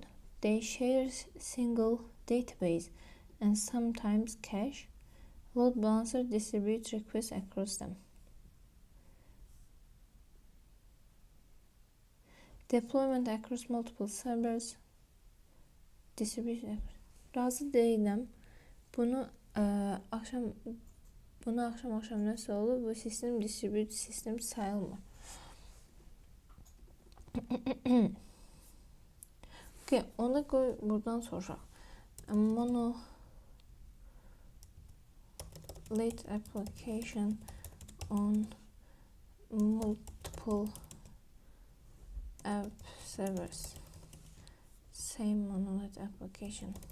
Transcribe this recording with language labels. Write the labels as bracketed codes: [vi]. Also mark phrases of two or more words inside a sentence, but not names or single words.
[en] They share single database and sometimes cache. Load balancer distributes requests across them. Deployment across multiple servers. Distribution. [az] Razı deyiləm. Bunu axşam nəsə olur. Bu sistem distributed sistem sayılmır. Okay, onu qoy buradan soruşaq. [en] Monolith application on multiple app servers. Same monolith application.